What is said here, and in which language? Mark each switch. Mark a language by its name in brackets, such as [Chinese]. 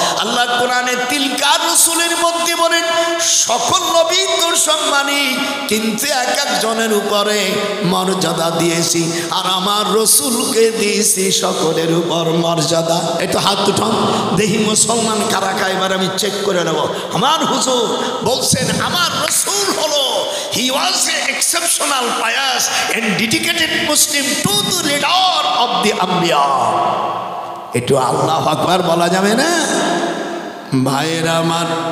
[Bangla] আল্লাহ কোরআনে তিলকার রাসূলের মধ্যে বলেন সকল নবী তো সম্মানী, কিন্তু এক একজনের উপরে মর্যাদা দিয়েছি, আর আমার রাসূলকে দিয়েছি সকলের উপর মর্যাদা। একটু হাত উঠান দেখি মুসলমান কারা কারা, এবার আমি চেক করে নেব। আমার হুজুর বলছেন আমার রাসূল হলো, [English] he was an exceptional pious and dedicated Muslim to the leader of the Anbiya. [Bangla] একটু আল্লাহু আকবার বলা যাবে না ভাইরা আমার?